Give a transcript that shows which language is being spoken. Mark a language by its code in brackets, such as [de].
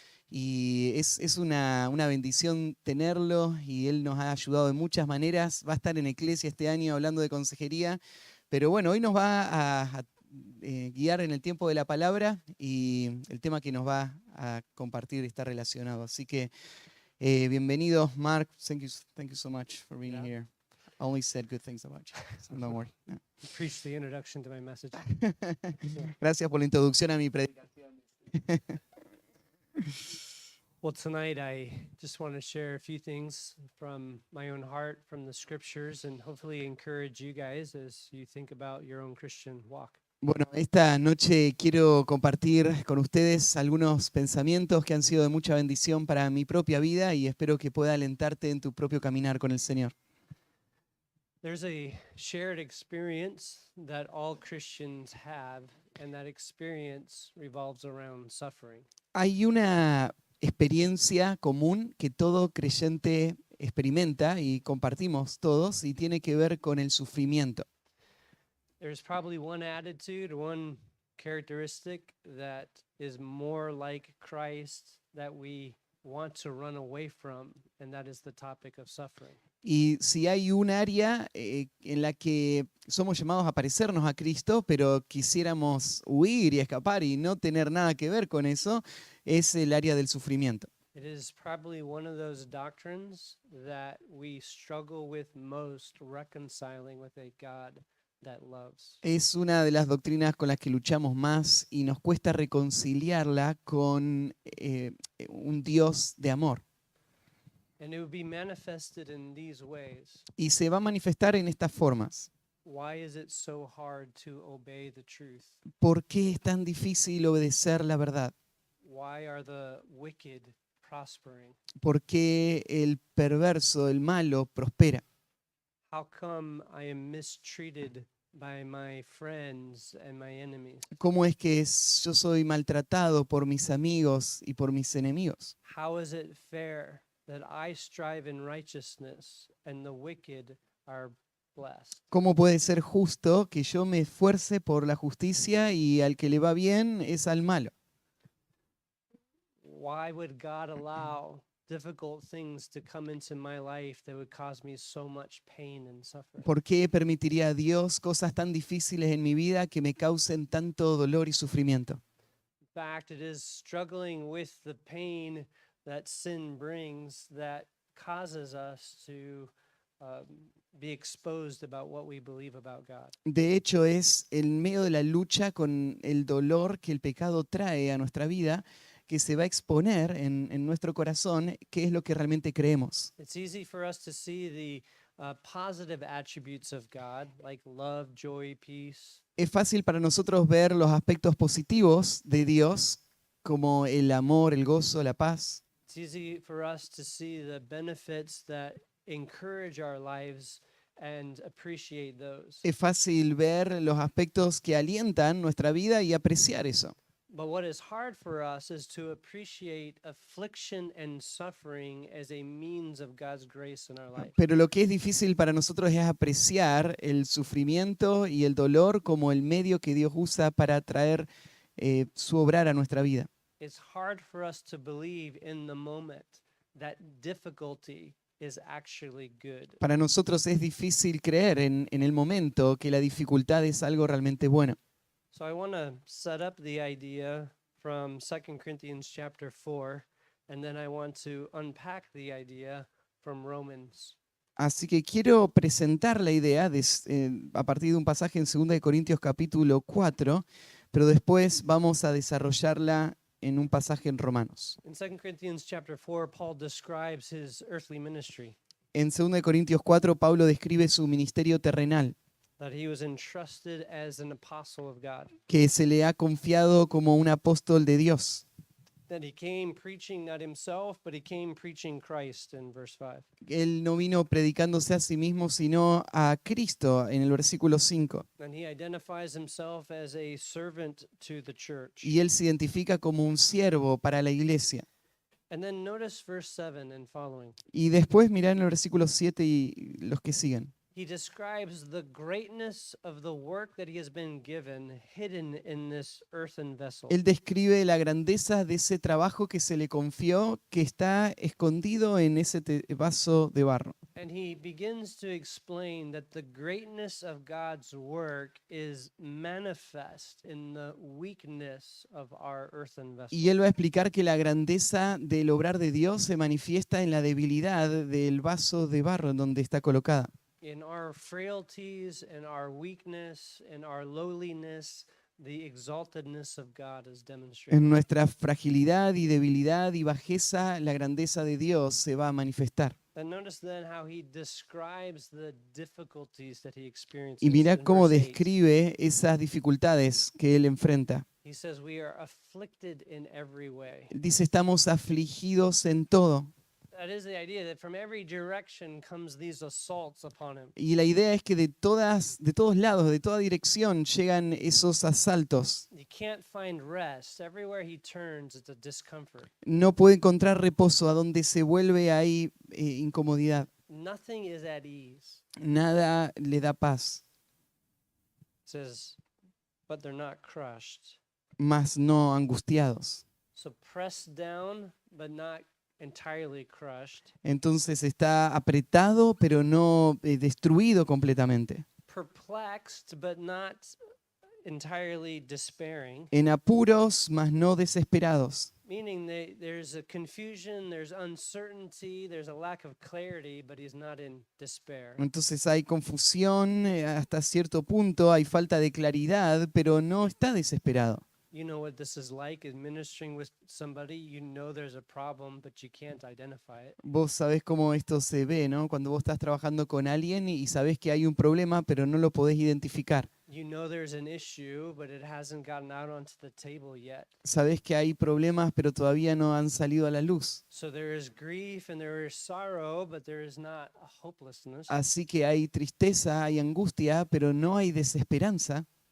[es] Y es una bendición tenerlo y él nos ha ayudado de muchas maneras. Va a estar en Eclesia este año hablando de consejería, pero bueno, hoy nos va a guiar en el tiempo de la palabra y el tema que nos va a compartir está relacionado. Así que bienvenido, Marc. [en] Thank you so much for being here. I only said good things about you, so don't worry. [es] No. [en] Preach the introduction to my message. [es] Gracias por la introducción a mi predicación. [en] Well, tonight I just want to share a few things from my own heart, from the scriptures, and hopefully encourage you guys as you think about your own Christian walk. [es] Bueno, esta noche quiero compartir con ustedes algunos pensamientos que han sido de mucha bendición para mi propia vida y espero que pueda alentarte en tu propio caminar con el Señor. [en] There's a shared experience that all Christians have, and that experience revolves around suffering. [es] Hay una experiencia común que todo creyente experimenta y compartimos todos y tiene que ver con el sufrimiento. [en] There's probably one attitude, one characteristic that is more like Christ that we want to run away from, and that is the topic of suffering. [es] Y si hay un área en la que somos llamados a parecernos a Cristo, pero quisiéramos huir y escapar y no tener nada que ver con eso, es el área del sufrimiento. [en] It is probably one of those doctrines that we struggle with most, reconciling with a God that loves. [es] Es una de las doctrinas con las que luchamos más y nos cuesta reconciliarla con un Dios de amor. [en] And it would be manifested in these ways. [es] Y se va a manifestar en estas formas. [en] Why is it so hard to obey the truth? [es] ¿Por qué es tan difícil obedecer la verdad? [en] Why are the wicked prospering? [es] ¿Por qué el perverso, el malo, prospera? [en] How come I am mistreated by my friends and my enemies? [es] ¿Cómo es que yo soy maltratado por mis amigos y por mis enemigos? [en] How is it fair that I strive in righteousness and the wicked are blessed? [es] ¿Cómo puede ser justo que yo me esfuerce por la justicia y al que le va bien es al malo? [en] Why would God allow difficult things to come into my life that would cause me so much pain and suffering? [es] ¿Por qué permitiría a Dios cosas tan difíciles en mi vida que me causen tanto dolor y sufrimiento? [en] In fact, it is struggling with the pain that sin brings that causes us to be exposed about what we believe about God. [es] De hecho, es en medio de la lucha con el dolor que el pecado trae a nuestra vida que se va a exponer en nuestro corazón qué es lo que realmente creemos. [en] It's easy for us to see the positive attributes of God, like love, joy, peace. [es] Es fácil para nosotros ver los aspectos positivos de Dios, como el amor, el gozo, la paz. [en] It's easy for us to see the benefits that encourage our lives and appreciate those. [es] Es fácil ver los aspectos que alientan nuestra vida y apreciar eso. [en] But what is hard for us is to appreciate affliction and suffering as a means of God's grace in our life. [es] Pero lo que es difícil para nosotros es apreciar el sufrimiento y el dolor como el medio que Dios usa para traer su obrar a nuestra vida. [en] It's hard for us to believe in the moment that difficulty is actually good. [es] Para nosotros es difícil creer en el momento que la dificultad es algo realmente bueno. [en] So I want to set up the idea from 2 Corinthians chapter 4, and then I want to unpack the idea from Romans. [es] Así que quiero presentar la idea a partir de un pasaje en 2 Corintios capítulo 4 pero después vamos a desarrollarla en un pasaje en Romanos. [en] In 2 Corinthians chapter 4, Paul describes his earthly ministry, [es] En 2 Corintios 4, Pablo describe su ministerio terrenal, [en] that he was entrusted as an apostle of God, [es] que se le ha confiado como un apóstol de Dios. [en] that he came preaching not himself, but he came preaching Christ in verse 5. [es] Él no vino predicándose a sí mismo, sino a Cristo, en el versículo 5. [en] And he identifies himself as a servant to the church. [es] Y él se identifica como un siervo para la iglesia. [en] And then notice verse 7 and following. [es] Y después mirá en el versículo 7 y los que siguen. [en] He describes the greatness of the work that he has been given, hidden in this earthen vessel. [es] Él describe la grandeza de ese trabajo que se le confió, que está escondido en ese vaso de barro. [en] And he begins to explain that the greatness of God's work is manifest in the weakness of our earthen vessel. [es] Y él va a explicar que la grandeza del obrar de Dios se manifiesta en la debilidad del vaso de barro en donde está colocada. [en] In our frailties, in our weakness, in our lowliness, the exaltedness of God is demonstrated. [es] En nuestra fragilidad y debilidad y bajeza, la grandeza de Dios se va a manifestar. [en] And notice then how he describes the difficulties that he experiences. [es] Y mira [en] in [es] cómo [en] verse 8. [es] describe esas dificultades que él enfrenta. [en] He says we are afflicted in every way. [es] Él dice, estamos afligidos en todo. [en] That is the idea that from every direction comes these assaults upon him. [es] Y la idea es que de todos lados, de toda dirección, llegan esos asaltos. [en] He can't find rest. Everywhere he turns, it's a discomfort. [es] No puede encontrar reposo, a donde se vuelve ahí incomodidad. [en] Nothing is at ease. [es] Nada le da paz, [en] It says, but they're not crushed. [es] más no angustiados. [en] So pressed down, but not entirely crushed. [es] Entonces está apretado, pero no destruido completamente. [en] Perplexed, but not entirely despairing. [es] En apuros, mas no desesperados. [en] Meaning there's a confusion, there's uncertainty, there's a lack of clarity, but he's not in despair. [es] Entonces hay confusión hasta cierto punto, hay falta de claridad, pero no está desesperado. [en] You know what this is like, is ministering with somebody, you know there's a problem, but you can't identify it. [es] Vos sabés cómo esto se ve, ¿no? Cuando vos estás trabajando con alguien y sabés que hay un problema, pero no lo podés identificar. [en] You know there's an issue, but it hasn't gotten out onto the table yet. [es] Sabés que hay problemas, pero todavía no han salido a la luz. [en] So there is grief and there is sorrow, but there is not a hopelessness. [es] Así que hay tristeza, hay angustia, pero no hay desesperanza.